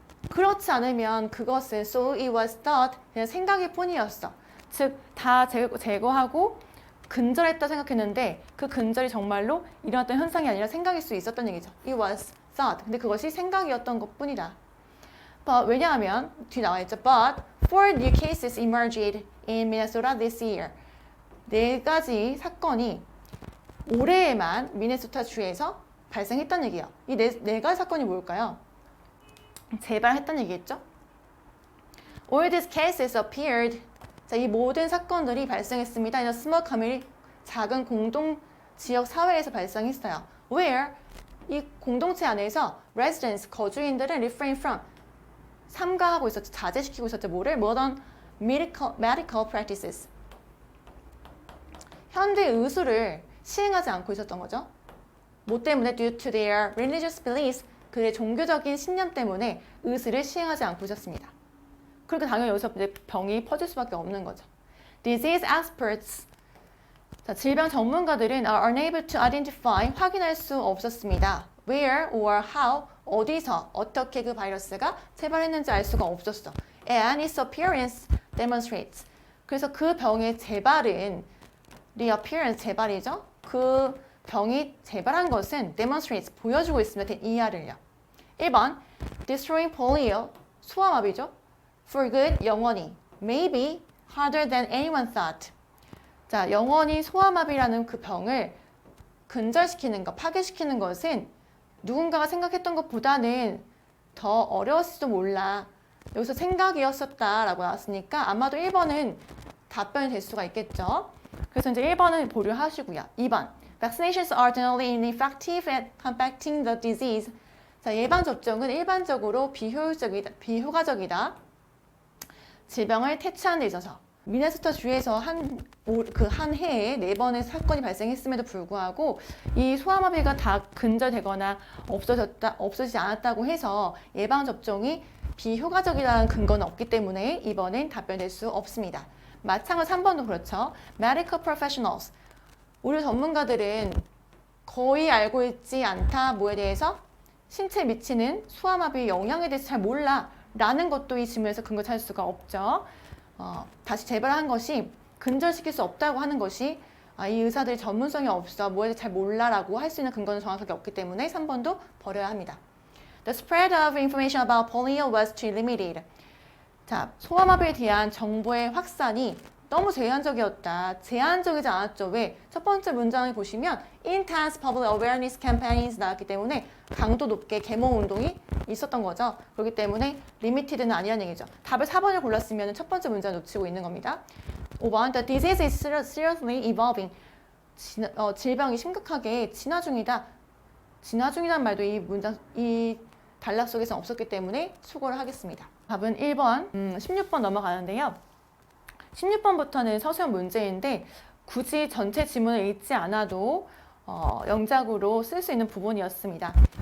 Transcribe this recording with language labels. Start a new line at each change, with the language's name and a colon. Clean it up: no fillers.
Korean: 그렇지 않으면 그것은
English: so it was thought
Korean: 그냥 생각일 뿐이었어. 즉 다 제거하고 근절했다 생각했는데 그 근절이 정말로 일어났던 현상이 아니라 생각일 수 있었던 얘기죠.
English: It was thought.
Korean: 근데 그것이 생각이었던 것뿐이다. But 왜냐하면 뒤 나와 있죠.
English: But four new cases emerged in Minnesota this year.
Korean: 4가지 사건이 올해에만 미네소타 주에서 발생했다는 얘기예요. 이 네 가지 사건이 뭘까요? 재발했다는 얘기겠죠?
English: All these cases appeared.
Korean: 자, 이 모든 사건들이 발생했습니다.
English: in a small community,
Korean: 작은 공동 지역 사회에서 발생했어요. Where 이 공동체 안에서 residents, 거주인들은
English: refrain from,
Korean: 삼가하고 있었죠. 자제시키고 있었죠. 뭐를?
English: modern medical practices.
Korean: 현대 의술을 시행하지 않고 있었던 거죠. 뭐 때문에?
English: due to their religious beliefs.
Korean: 그의 종교적인 신념 때문에 의술을 시행하지 않고 있었습니다. 그러니까 당연히 여기서 이제 병이 퍼질 수밖에 없는 거죠.
English: Disease experts.
Korean: 자, 질병 전문가들은
English: are unable to identify,
Korean: 확인할 수 없었습니다.
English: Where or how,
Korean: 어디서, 어떻게 그 바이러스가 재발했는지 알 수가 없었어.
English: And its appearance demonstrates.
Korean: 그래서 그 병의 재발은 reappearance, 재발이죠. 그 병이 재발한 것은 demonstrates, 보여주고 있습니다. 이하를요.
English: 1번, destroying polio,
Korean: 소아마비죠.
English: For good,
Korean: 영원히.
English: Maybe harder than anyone thought.
Korean: 자, 영원히 소아마비라는 그 병을 근절시키는 것, 파괴시키는 것은 누군가가 생각했던 것보다는 더 어려웠을지도 몰라. 여기서 생각이었었다라고 나왔으니까 아마도 1번은 답변이 될 수가 있겠죠. 그래서 이제 1번은 보류하시고요.
English: 2번, vaccinations are generally ineffective at combating the disease.
Korean: 자, 예방접종은 일반적으로 비효과적이다. 질병을 퇴치하는 데 있어서. 미네소타 주에서 한 해에 4번의 사건이 발생했음에도 불구하고 이 소아마비가 다 근절되거나 없어지지 않았다고 해서 예방접종이 비효과적이라는 근거는 없기 때문에 2번은 답변될 수 없습니다. 마찬가지로 3번도 그렇죠.
English: Medical professionals.
Korean: 의료 전문가들은 거의 알고 있지 않다. 뭐에 대해서? 신체에 미치는 소아마비의 영향에 대해서 잘 몰라. 라는 것도 이 질문에서 근거 찾을 수가 없죠. 다시 재발한 것이 근절시킬 수 없다고 하는 것이 이 의사들이 전문성이 없어, 뭐에 대해 잘 몰라라고 할 수 있는 근거는 정확하게 없기 때문에 3번도 버려야 합니다.
English: The spread of information about polio was too limited.
Korean: 자, 소아마비에 대한 정보의 확산이 너무 제한적이었다. 제한적이지 않았죠. 왜? 첫 번째 문장을 보시면
English: intense public awareness campaigns
Korean: 나왔기 때문에 강도 높게 계몽 운동이 있었던 거죠. 그렇기 때문에 limited는 아니라는 얘기죠. 답을 4번을 골랐으면 첫 번째 문장을 놓치고 있는 겁니다.
English: 5번, the disease is seriously evolving.
Korean: 질병이 심각하게 진화 중이다. 진화 중이란 말도 이 단락 속에서 없었기 때문에 수고를 하겠습니다. 답은 1번, 16번 넘어가는데요. 16번부터는 서술형 문제인데 굳이 전체 지문을 읽지 않아도 영작으로 쓸 수 있는 부분이었습니다.